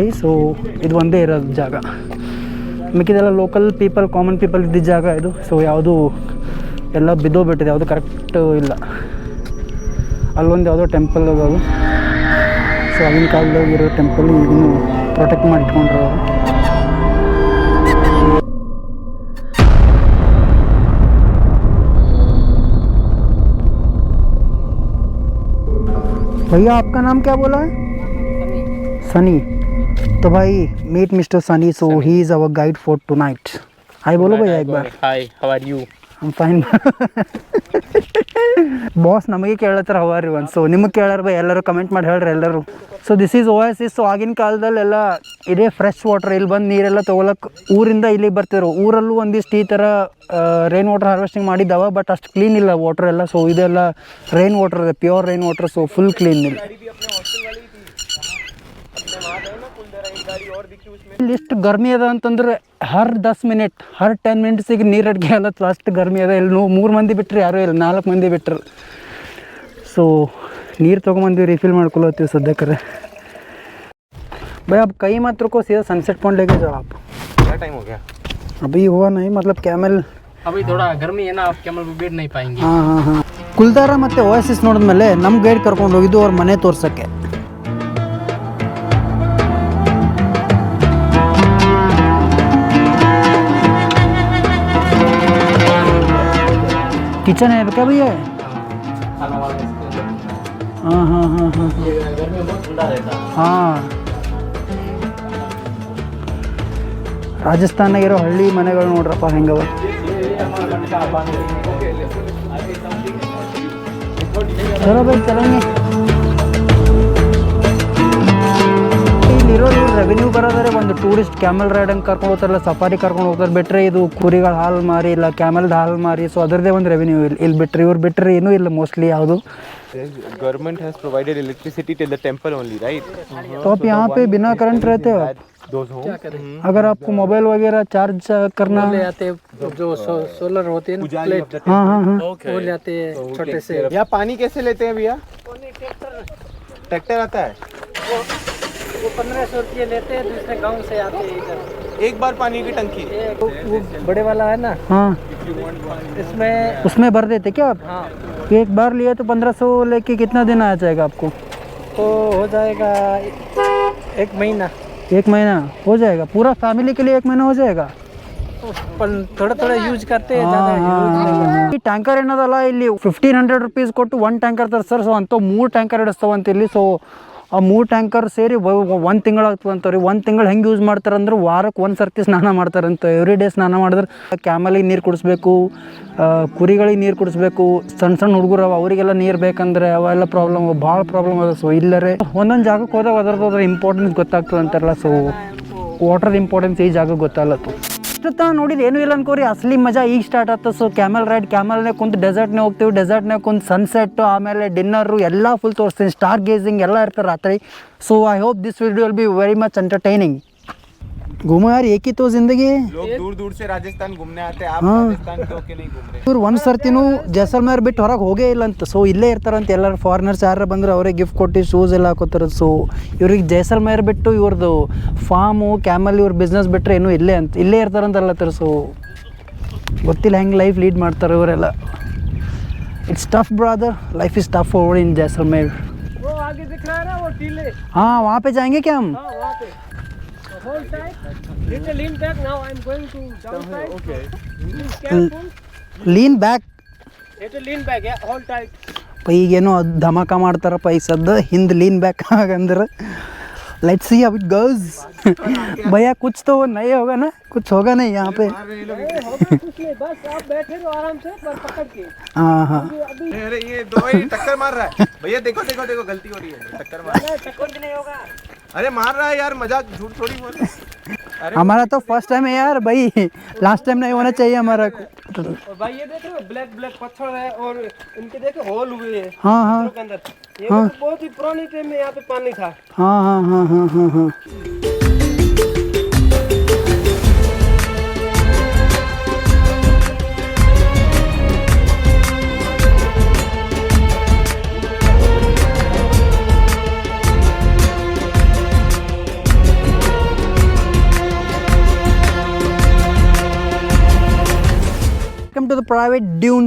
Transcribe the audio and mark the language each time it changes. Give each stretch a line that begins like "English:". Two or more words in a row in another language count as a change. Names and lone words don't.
Kannada: ಸೊ ಇದು ಒಂದೇ ಇರೋದು ಜಾಗ. ಮಿಕ್ಕಿದೆಲ್ಲ
English: local people, common people
Kannada: ಇದ್ದಿದ್ದ ಜಾಗ ಇದು. ಸೊ ಯಾವುದು ಎಲ್ಲ ಬಿದ್ದೋಗ್ಬಿಟ್ಟಿದೆ, ಯಾವುದು ಕರೆಕ್ಟ್ ಇಲ್ಲ. ಅಲ್ಲೊಂದು ಯಾವುದೋ ಟೆಂಪಲ್ ಅದಾವುದು. ಸೊ ಆಗಿನ ಕಾಲದಾಗ ಇರೋ ಟೆಂಪಲ್ ಇದನ್ನು ಪ್ರೊಟೆಕ್ಟ್ ಮಾಡಿ ಇಟ್ಕೊಂಡ್ರು ಅವರು.
Hindi: भैया आपका नाम क्या बोला है? सनी. तो भाई
English: meet mister
Hindi: सनी.
English: So he is our guide for tonight.
Hindi: हाय बोलो भैया एक बार.
English: हाय, How are you? I am fine.
Kannada: ಬಾಸ್ ನಮಗೆ ಕೇಳತ್ತಾರ
English: how are you
Kannada: ಅಂತ. ಸೊ ನಿಮಗೆ ಕೇಳಾರ ಬೈ, ಎಲ್ಲರೂ ಕಮೆಂಟ್ ಮಾಡಿ ಹೇಳ್ರಿ ಎಲ್ಲರೂ.
English: So this is oasis.
Kannada: ಸೊ ಆಗಿನ ಕಾಲದಲ್ಲೆಲ್ಲ ಇದೇ
English: fresh water,
Kannada: ಇಲ್ಲಿ ಬಂದು ನೀರೆಲ್ಲ ತೊಗೊಳಕ್ಕೆ ಊರಿಂದ ಇಲ್ಲಿಗೆ ಬರ್ತಿದ್ರು. ಊರಲ್ಲೂ ಒಂದಿಷ್ಟು ಈ ಥರ
English: rain water harvesting
Kannada: ಮಾಡಿದ್ದಾವ, ಬಟ್ ಅಷ್ಟು ಕ್ಲೀನ್ ಇಲ್ಲ ವಾಟರ್ ಎಲ್ಲ. ಸೊ ಇದೆಲ್ಲ
English: rain water
Kannada: ಇದೆ,
English: pure rain water. so full clean
Kannada: ಇಲ್ಲ. ಇಲ್ಲಿ ಎಷ್ಟು ಗರ್ಮಿ ಅದ ಅಂತಂದ್ರೆ ಹರ್ 10 ಮಿನಿಟ್, ಹರ್ 10 ಮಿನಿಟ್ಸಿಗೆ ನೀರು ಅಡ್ಗೆ ಅಲ್ಲತ್ತು, ಅಷ್ಟು ಗರ್ಮಿ ಅದ. ಇಲ್ಲಿ 3 ಮಂದಿ ಬಿಟ್ಟರೆ ಯಾರೂ ಇಲ್ಲ, 4 ಮಂದಿ ಬಿಟ್ಟರು. ಸೊ ನೀರು ತೊಗೊಂಬಂದಿವಿ, ರಿಫಿಲ್ ಮಾಡ್ಕೊಳತ್ತೀವಿ ಸದ್ಯಕ್ಕೆ.
Hindi: भाई अब कई मत रुको, सीधा
English: sunset point
Hindi: लेके जाओ आप. क्या टाइम हो गया? अभी हुआ नहीं, मतलब कैमल अभी थोड़ा गर्मी है ना, आप कैमल पे बैठ नहीं पाएंगे.
Kannada: ಹಾಂ ಹಾಂ ಹಾಂ. ಕುಲ್ದಾರ ಮತ್ತು ಓಯಾಸಿಸ್ ನೋಡಿದ್ಮೇಲೆ ನಮ್ಮ ಗೈಡ್ ಕರ್ಕೊಂಡು ಹೋಗಿದ್ದು ಅವ್ರ ಮನೆ ತೋರ್ಸೋಕ್ಕೆ.
Hindi: किचन है क्या भैया? हाँ हाँ हाँ हाँ गर्मी में बहुत ठंडा रहता है.
Kannada: ಹಾಂ. ರಾಜಸ್ಥಾನಾಗಿರೋ ಹಳ್ಳಿ ಮನೆಗಳು ನೋಡ್ರಪ್ಪ ಹೆಂಗವ.
Hindi: चलो भाई चलेंगे.
Kannada: ಇಲ್ಲಿರೋ ರೆವೆನ್ಯೂ ಬರೋದ್ರೆ ಒಂದು
English: tourist camel ride
Kannada: ಹಂಗೆ ಕರ್ಕೊಂಡು ಹೋಗ್ತಾರಲ್ಲ, ಸಫಾರಿ ಕರ್ಕೊಂಡು ಹೋಗ್ತಾರೆ. ಬಿಟ್ಟರೆ ಇದು ಕುರಿಗಳ ಹಾಲು ಮಾರಿ, ಇಲ್ಲ ಕ್ಯಾಮಲ್ದ ಹಾಲು ಮಾರಿ. ಸೊ ಅದರದ್ದೇ ಒಂದು ರೆವೆನ್ಯೂ ಇಲ್ಲಿ ಬಿಟ್ಟರೆ, ಇವ್ರು ಬಿಟ್ಟರೆ ಏನೂ ಇಲ್ಲ ಮೋಸ್ಟ್ಲಿ ಯಾವುದು.
English: Government has provided electricity till the temple only, right?
Hindi: तो आप यहाँ पे बिना करंट रहते हो?
English: Those homes.
Hindi: अगर आपको मोबाइल वगैरह चार्ज करना, ले आते जो सोलर होते हैं ना,
English: पुजारी of the
Hindi: हाँ हाँ हाँ, वो ले आते हैं छोटे से. यहाँ पानी कैसे लेते हैं भैया? ट्रैक्टर आता है? वो 1500 रुपये लेते हैं, दूसरे गांव से आते हैं इधर. एक बार पानी की टंकी? वो बड़े वाला है ना, हाँ. इसमें उसमें भर देते क्या आप? हाँ, एक बार लिए तो 1500 लेके कितना दिन आ जाएगा आपको? तो हो जाएगा 1 महीना. 1 महीना हो जाएगा? पूरा फैमिली के लिए 1 महीना हो जाएगा? पर थोड़ा थोड़ा यूज करते हैं, ज़्यादा यूज नहीं करते.
Kannada: ಈ ಟ್ಯಾಂಕರ್ ಏನದಲ್ಲ ಇಲ್ಲಿ 1500 ರುಪೀಸ್ ಕೊಟ್ಟು 1 ಟ್ಯಾಂಕರ್ ತರ್ತಾರೆ. ಸೊ ಅಂಥವು 3 ಟ್ಯಾಂಕರ್ ಹಿಡಿಸ್ತಾವಂತ ಇಲ್ಲಿ. ಸೊ ಆ 3 ಟ್ಯಾಂಕರ್ ಸೇರಿ 1 ತಿಂಗಳಾಗ್ತದೆ ಅಂತಾರೆ. 1 ತಿಂಗಳು ಹೆಂಗೆ ಯೂಸ್ ಮಾಡ್ತಾರಂದ್ರೆ ವಾರಕ್ಕೆ 1 ಸರ್ತಿ ಸ್ನಾನ ಮಾಡ್ತಾರಂತ. ಎವ್ರಿ ಡೇ ಸ್ನಾನ ಮಾಡಿದ್ರೆ ಕ್ಯಾಮಲಿಗೆ ನೀರು ಕುಡಿಸ್ಬೇಕು, ಕುರಿಗಳಿಗೆ ನೀರು ಕುಡಿಸ್ಬೇಕು. ಸಣ್ಣ ಸಣ್ಣ ಹುಡುಗರು ಅವರಿಗೆಲ್ಲ ನೀರು ಬೇಕಂದ್ರೆ ಅವೆಲ್ಲ ಪ್ರಾಬ್ಲಮ್, ಭಾಳ ಪ್ರಾಬ್ಲಮ್ ಅದ. ಸೊ ಇಲ್ಲರೆ ಒಂದೊಂದು ಜಾಗಕ್ಕೆ ಹೋದಾಗ ಅದರ ಇಂಪಾರ್ಟೆನ್ಸ್ ಗೊತ್ತಾಗ್ತದೆ ಅಂತಾರಲ್ಲ. ಸೊ
English: water importance
Kannada: ಈ ಜಾಗಕ್ಕೆ ಗೊತ್ತಾಗಲತ್ತು. ಇಷ್ಟೊತ್ತ ನೋಡಿದ್ದು ಏನೂ ಇಲ್ಲ ಅನ್ಕೋರಿ, ಅಸಲಿ ಮಜಾ ಈಗ ಸ್ಟಾರ್ಟ್ ಆಗ್ತದೆ. ಸೊ
English: camel ride,
Kannada: ಕ್ಯಾಮಲ್ನೇ ಕುಂತು ಡೆಸರ್ಟ್ನೇ ಹೋಗ್ತೀವಿ, ಡೆಸರ್ಟ್ನೇ ಕುಂತು ಸನ್ಸೆಟ್, ಆಮೇಲೆ ಡಿನ್ನರು ಎಲ್ಲ ಫುಲ್ ತೋರಿಸ್ತೀನಿ.
English: star gazing
Kannada: ಎಲ್ಲ ಇರ್ತದೆ ರಾತ್ರಿ.
English: So I hope this video will be very much entertaining.
Hindi: घूमो यार, एक ही तो जिंदगी. लोग दूर दूर से राजस्थान घूमने आते हैं, आप हाँ. राजस्थान के होके नहीं घूम रहे.
Kannada: ಇವ್ರು ಒಂದು ಸರ್ತಿನೂ ಜೈಸಲ್ಮೇರ್ ಬಿಟ್ಟು ಹೊರಗೆ ಹೋಗೇ ಇಲ್ಲ ಅಂತ. ಸೊ ಇಲ್ಲೇ ಇರ್ತಾರಂತ. ಎಲ್ಲರೂ ಫಾರಿನರ್ಸ್ ಯಾರು ಬಂದ್ರೆ ಅವರೇ ಗಿಫ್ಟ್ ಕೊಟ್ಟು ಶೂಸ್ ಎಲ್ಲ ಹಾಕೋತಾರೆ. ಸೊ ಇವ್ರಿಗೆ ಜೈಸಲ್ಮೇರ್ ಬಿಟ್ಟು ಇವ್ರದ್ದು ಫಾರ್ಮು ಕ್ಯಾಮಲ್ ಇವ್ರ ಬಿಸ್ನೆಸ್ ಬಿಟ್ಟರೆ ಏನೂ ಇಲ್ಲೇ ಅಂತ ಇಲ್ಲೇ ಇರ್ತಾರಂತ ಅಲ್ಲತ್ತಾರ. ಸೊ ಗೊತ್ತಿಲ್ಲ ಹೆಂಗೆ
English: life lead
Kannada: ಮಾಡ್ತಾರೆ ಇವರೆಲ್ಲ.
English: It's tough brother, life is tough over in Jaisalmer.
Hindi: वो आगे दिख रहा है ना वो टीले, हाँ वहाँ पे जाएंगे क्या हम? हाँ वहाँ पे.
English: Hold tight. Little lean back now. I'm going to downside. Okay. Be careful. Lean back. Little lean back. Yeah. Hold tight.
Kannada: ಈಗೇನೋ ಧಮಾಕ ಮಾಡ್ತಾರಪ್ಪ ಈ ಸದ್ದ. ಹಿಂದೆ
English: lean back
Kannada: ಆಗಂದ್ರೆ
English: let's see how it goes.
Hindi: भैया कुछ तो नहीं होगा ना, कुछ होगा नहीं यहाँ पे. नहीं होगा कुछ नहीं, बस आप बैठे रहो आराम से पर पकड़ के. हाँ हाँ अभी अरे ये दो ही टक्कर मार रहा है भैया. देखो देखो देखो गलती हो रही है, टक्कर मार. टक्कर भी नहीं होगा. अरे मार रहा है यार, मजाक झूठ थोड़ी बोल रहा है. अरे हमारा तो
English: first time
Hindi: है यार भाई.
English: last time
Hindi: नहीं होना चाहिए हमारा. और भाई ये देखो
English: black black
Hindi: पत्थर है और इनके देखो होल हुए हैं हाँ हाँ पत्थरों के अंदर. ये मतलब बहुत ही पुराने टाइम में यहाँ पे पानी था. हाँ हाँ हाँ हाँ हाँ हाँ.
English: Welcome to the private dunes.